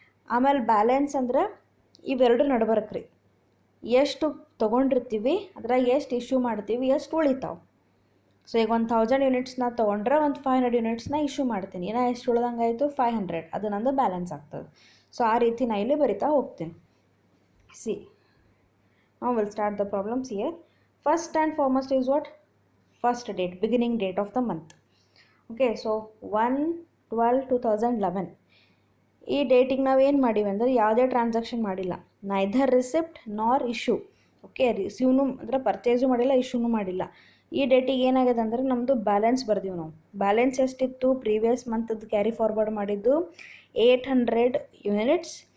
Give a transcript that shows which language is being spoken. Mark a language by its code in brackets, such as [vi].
[kn] ಆಮೇಲೆ ಬ್ಯಾಲೆನ್ಸ್ ಅಂದ್ರೆ ಇವೆರಡು ನಡ್ಬರ್ಕ್ರಿ. ಎಷ್ಟು ತೊಗೊಂಡಿರ್ತೀವಿ ಅದ್ರಾಗ ಎಷ್ಟು ಇಶ್ಯೂ ಮಾಡ್ತೀವಿ, ಎಷ್ಟು ಉಳಿತಾವೆ. ಸೊ ಈಗ 1000 ಯೂನಿಟ್ಸ್ನ ತೊಗೊಂಡ್ರೆ ಒಂದು 500 ಯೂನಿಟ್ಸ್ನ ಇಶ್ಯೂ ಮಾಡ್ತೀನಿ. ನಾ ಎಷ್ಟು ಉಳ್ದಂಗೆ ಆಯಿತು 500, ಅದು ನಂದು ಬ್ಯಾಲೆನ್ಸ್ ಆಗ್ತದೆ. ಸೊ ಆ ರೀತಿ ನಾ ಇಲ್ಲಿ ಬರಿತಾ ಹೋಗ್ತೀನಿ. [en] See now we'll start the problems here. First and foremost is what? First date, beginning date of the month. [kn] Okay, so 1/12/2011 ಈ ಡೇಟಿಗೆ ನಾವು ಏನು ಮಾಡೀವಿ ಅಂದರೆ ಯಾವುದೇ ಟ್ರಾನ್ಸಾಕ್ಷನ್ ಮಾಡಿಲ್ಲ, [en] Neither receipt nor issue. [kn] ಓಕೆ, ರಿಸೀವ್ನು ಅಂದರೆ ಪರ್ಚೇಸು ಮಾಡಿಲ್ಲ, ಇಶ್ಯೂನು ಮಾಡಿಲ್ಲ. ಈ ಡೇಟಿಗೆ ಏನಾಗಿದೆ ಅಂದರೆ ನಮ್ಮದು ಬ್ಯಾಲೆನ್ಸ್ ಬರ್ದೀವಿ ನಾವು. ಬ್ಯಾಲೆನ್ಸ್ ಎಷ್ಟಿತ್ತು ಪ್ರೀವಿಯಸ್ ಮಂತದ್ದು ಕ್ಯಾರಿ ಫಾರ್ವರ್ಡ್ ಮಾಡಿದ್ದು 800 ಯೂನಿಟ್ಸ್.